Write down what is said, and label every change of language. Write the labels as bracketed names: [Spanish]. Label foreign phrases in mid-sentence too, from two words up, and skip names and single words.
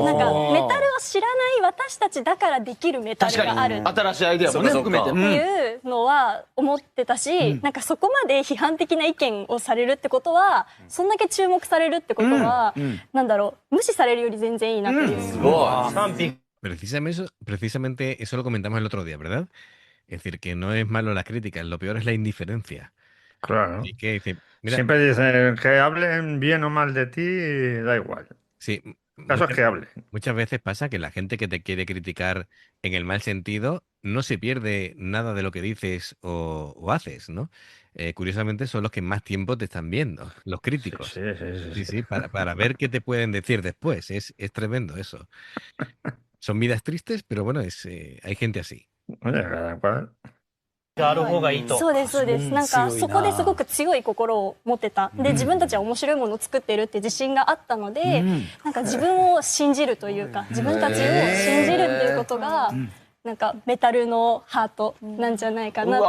[Japanese] なんかメタルを知らない私たちだからできるメタルがある新しいアイデアもね含めてっていうのは思ってたし、なんかそこまで批判的な意見をされるってことは、そんだけ注目されるってことは、なんだろう、無視されるより全然いいなっていう。すごい。 [Spanish] Precisamente eso lo comentamos el otro día, ¿verdad? Es decir, que no es malo la crítica, lo peor es la indiferencia. Claro. Y que dice, mira, siempre dicen que hablen bien o mal de ti, da igual. sí, El caso es que hablen. muchas veces pasa que la gente que te quiere criticar en el mal sentido no se pierde nada de lo que dices o haces, ¿no? Curiosamente son los que más tiempo te están viendo, los críticos. Sí, para ver qué te pueden decir después. Es tremendo eso. Son vidas tristes, pero bueno, hay gente así. Oye, cada cual. [Japanese] そうですそうです。なんかそこですごく強い心を持ってた。で自分たちは面白いものを作ってるって自信があったので、なんか自分を信じるというか、自分たちを信じるっていうことがなんかメタルのハートなんじゃないかなって。